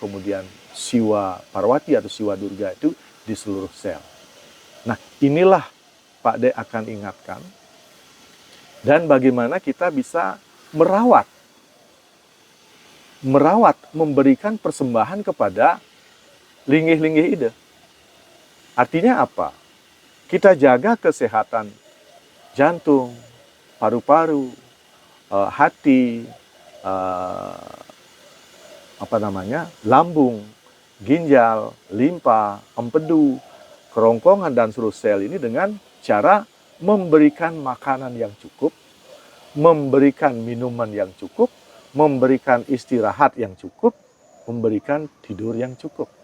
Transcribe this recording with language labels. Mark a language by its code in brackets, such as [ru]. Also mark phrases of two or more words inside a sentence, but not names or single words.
[id] Kemudian Siwa Parwati atau Siwa Durga itu di seluruh sel. Nah inilah Pak Dek akan ingatkan. Dan bagaimana kita bisa merawat, memberikan persembahan kepada linggih-linggih Ida. Artinya apa? Kita jaga kesehatan jantung, paru-paru, hati, lambung, ginjal, limpa, empedu, kerongkongan dan seluruh sel ini dengan cara memberikan makanan yang cukup, memberikan minuman yang cukup, memberikan istirahat yang cukup, memberikan tidur yang cukup.